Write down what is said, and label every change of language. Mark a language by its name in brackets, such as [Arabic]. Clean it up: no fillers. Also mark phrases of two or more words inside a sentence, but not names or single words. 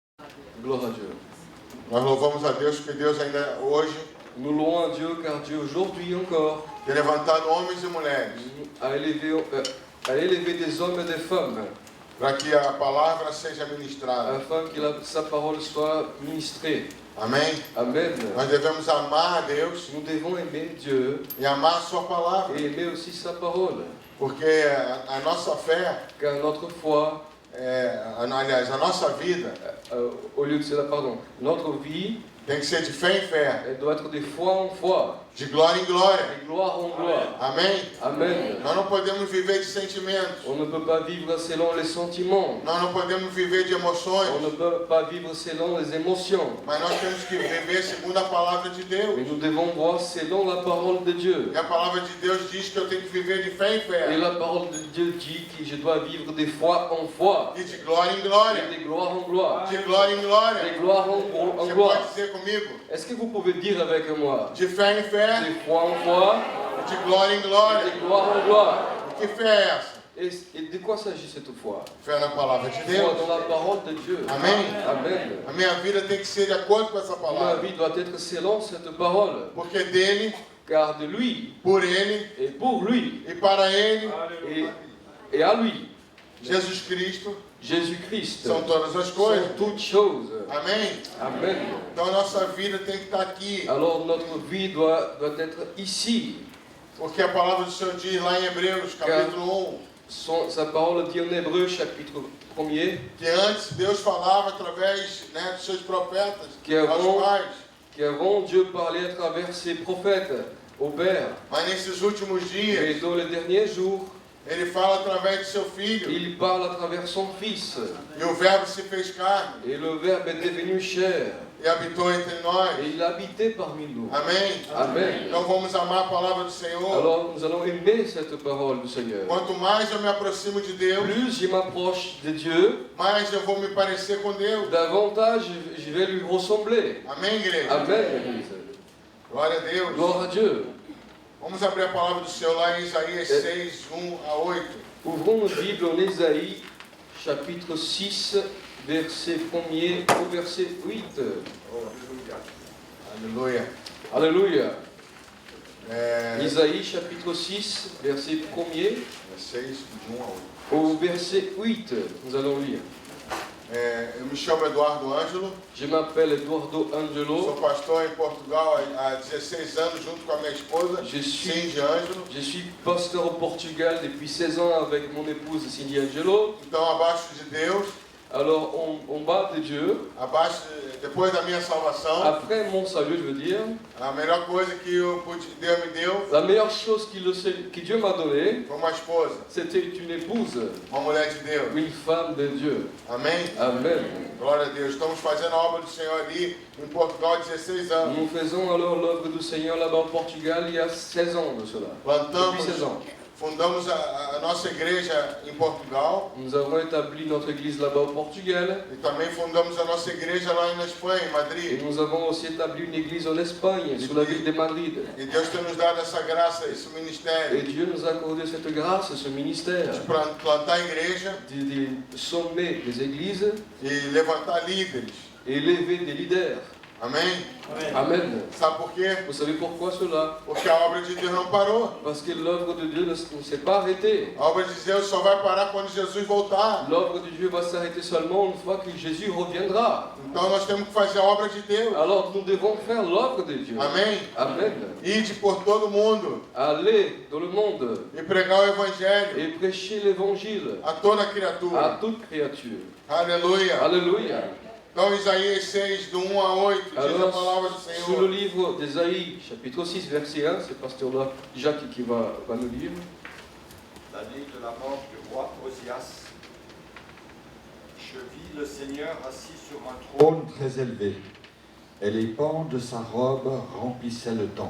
[French] Gloire à Dieu. [Portuguese] Nós louvamos a Deus porque Deus ainda hoje [French] Nous louons à Dieu car Dieu aujourd'hui encore [Portuguese] tem levantado homens e mulheres [French] a élevé des hommes et des femmes [Portuguese] para que a palavra seja ministrada. [French] afin que sa parole soit ministrée. [Portuguese] Amém? [French] Amen. [Portuguese] Nós devemos amar a Deus [French] Nous devons aimer Dieu [Portuguese] e amar a sua palavra, [French] et aimer aussi sa parole. [Portuguese] porque a nossa fé, [French] Car notre foi, [Portuguese] aliás, a nossa vida [French] au lieu de cela, pardon, notre vie, [Portuguese] tem que ser de fé em fé, [French] elle doit être de foi en foi, [Portuguese] de glória em glória. [French] de gloire en gloire. [Portuguese] Amém? [French] Amen. [Portuguese] Nós não podemos viver de sentimentos, [French] On ne peut pas vivre selon les sentiments. [Portuguese] nós não podemos viver de emoções, [French] On ne peut pas vivre selon les émotions. [Portuguese] mas nós temos que viver segundo a palavra de Deus. [French] Mais nous devons voir selon la parole de Dieu. [Portuguese] E a palavra de Deus diz que eu tenho que viver de fé em [French] Et [Portuguese] fé [French] la parole de Dieu dit que je dois vivre de foi en foi, [Portuguese] e de glória em glória, [French] et de gloire en gloire, [Portuguese] de glória em glória. [French] de gloire en [Portuguese] Você [French] gloire. [Portuguese] pode dizer comigo? [French] Est-ce que vous pouvez dire avec moi, [Portuguese] De fé em fé, [French] de foi en foi, [Portuguese] de glória em [French] et [Portuguese] glória. [French] de gloire en gloire? [Portuguese] Que fé é essa? [French] Et de quoi s'agit cette foi? [Portuguese] Fé na palavra de [French] Foi [Portuguese] Deus. [French] dans la parole de Dieu. [Portuguese] Amém? [French] Amen. [Portuguese] A minha vida tem que ser de acordo com essa [French] Ma [Portuguese] palavra, [French] vie doit être selon cette parole, [Portuguese] porque dele, [French] car de lui, [Portuguese] por ele [French] et pour lui, [Portuguese] e para ele, [French] et à lui, [Portuguese] Jesus Cristo, [French] Jésus-Christ, [Portuguese] são todas as [French] sont [Portuguese] coisas. [French] toutes choses. [Portuguese] Amém? [French] Amen. [Portuguese] Então a nossa vida tem que estar aqui, [French] Alors notre vie doit être ici. [Portuguese] porque a palavra do Senhor diz lá em Hebreus, capítulo 1, [French] Sa parole dit en Hébreu, chapitre 1er, [Portuguese] que antes Deus falava através, dos seus profetas [French] Que [Portuguese] aos [French] avant- [Portuguese] pais, [French] qu'avant Dieu parlait à travers ses prophètes au Père. [Portuguese] mas nesses últimos dias [French] Et dans les derniers jours, [Portuguese] ele fala através de seu Filho, [French] il parle à travers son Fils. [Portuguese] e o Verbo se fez carne [French] Et le Verbe est devenu chair. [Portuguese] e habitou entre nós. [French] Et il habitait parmi nous. [Portuguese] Amém? [French] Amen. [Portuguese] Então vamos amar a palavra do Senhor. [French] Alors nous allons aimer cette parole du Seigneur. [Portuguese] Quanto mais eu me aproximo de Deus, [French] Plus je m'approche de Dieu, [Portuguese] mais eu vou me parecer com Deus. [French] davantage je vais lui ressembler. [Portuguese] Amém, igreja? [French] Amen, Église. [Portuguese] Glória a Deus. [French] Gloire à Dieu. [Portuguese] Vamos abrir a palavra do Senhor lá em Isaías 6, 1 a 8. [French] Ouvrons notre Bible en Ésaïe, chapitre 6, verset 1er au verset 8. [Portuguese] Aleluia. [French] Alléluia. [Portuguese] É, [French] Isaïe, chapitre 6, verset 1er [Portuguese] 6, de 1 a 8. [French] au verset 8. Nous allons lire. [Portuguese] Eu me chamo Eduardo Ângelo, [French] Je m'appelle Eduardo [Portuguese] sou [French] Angelo. [Portuguese] pastor em Portugal há 16 anos, junto com a minha esposa, [French] Je suis, [Portuguese] Cindy Ângelo. [French] je suis pasteur au Portugal depuis 16 ans avec mon épouse Cindy Angelo. [Portuguese] Então, abaixo de Deus, [French] Alors, en bas de Dieu, [Portuguese] depois da minha salvação, [French] après mon salut, je veux dire, [Portuguese] a melhor coisa que Deus me deu [French] la meilleure chose que Dieu m'a donnée, [Portuguese] foi uma esposa, [French] c'était une épouse, [Portuguese] uma mulher de Deus. [French] une femme de Dieu. [Portuguese] Amém? [French] Amen. [Portuguese] Glória a Deus. Estamos fazendo a obra do Senhor ali em Portugal há 16 anos. [French] Nous faisons alors l'œuvre du Seigneur là-bas au Portugal il y a 16 ans de cela. [Portuguese] Plantamos, [French] Depuis 16 ans. [Portuguese] fundamos a nossa igreja em Portugal [French] Nous avons établi notre église là-bas au Portugal [Portuguese] e também fundamos a nossa igreja lá na Espanha, em [French] et [Portuguese] Madrid. [French] nous avons aussi établi une église en Espagne, sous la ville de Madrid. [Portuguese] E Deus tem nos dado essa graça, esse [French] Et [Portuguese] ministério [French] Dieu nous a accordé cette grâce, ce ministère, [Portuguese] de plantar a igreja [French] de sommer des églises [Portuguese] e levantar líderes. [French] et élever des leaders. [Portuguese] Amém? [French] Amen. [Portuguese] Sabe por quê? [French] Vous savez pourquoi cela? [Portuguese] Porque a obra de Deus não parou. [French] Parce que l'œuvre de Dieu ne s'est pas arrêtée. [Portuguese] A obra de Deus só vai parar quando Jesus voltar. [French] L'œuvre de Dieu va s'arrêter seulement une fois que Jésus reviendra. [Portuguese] Então nós temos que fazer a obra de Deus. [French] Alors nous devons faire l'œuvre de Dieu. [Portuguese] Amém? [French] Amen. [Portuguese] Ide por todo mundo [French] Aller dans le monde [Portuguese] e pregar o evangelho [French] et prêcher l'évangile [Portuguese] a toda [French] à [Portuguese] criatura. [French] toute créature. [Portuguese] Aleluia. [French] Alléluia. [Portuguese] Então Isaías 6, do 1 a 8, diz a [French] Alors, [Portuguese] palavra do [French] sous le [Portuguese] Senhor. [French] livre d'Ésaïe, chapitre 6, verset 1, c'est pasteur Jacques qui va nous lire. L'année de la mort du roi Osias, je vis le Seigneur assis sur un trône Très élevé, et les pans de sa robe remplissaient le temple.